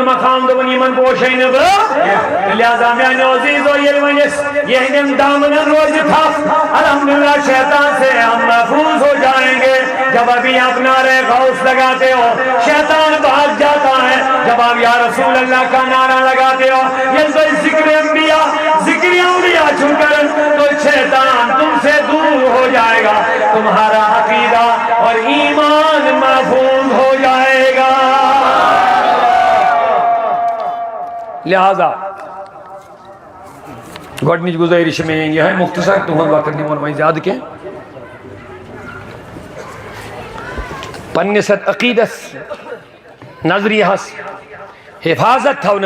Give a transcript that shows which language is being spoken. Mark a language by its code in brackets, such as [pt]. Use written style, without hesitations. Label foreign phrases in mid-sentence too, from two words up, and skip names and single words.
[ks] مقام دپان یمن پوشے نہ بہٕ لہذا میانیو عزیزو ییٚلہِ وۄنۍ أسۍ یہندین دامنن روزِ تھپھ [ur] الحمدللہ شیطان سے ہم محفوظ ہو جائیں گے جب ابھی آپ نعرہ غوث لگاتے ہو شیطان بھاگ جاتا ہے جب آپ یا رسول اللہ کا نعرہ لگاتے ہو یہ تو ذکر انبیاء ذکر اولیاء چھن کر تو شیطان تم سے دور ہو جائے گا تمہارا عقیدہ اور ایمان محفوظ ہو جائے گا [ks] لہذا گۄڈنِچ گزٲرِش میٛٲنۍ یہِ مختصر تُہُنٛد وقت نِمون وۄنۍ زیادٕ کینٛہہ پننس عقیدس نظریہس حفاظت تھونہٕ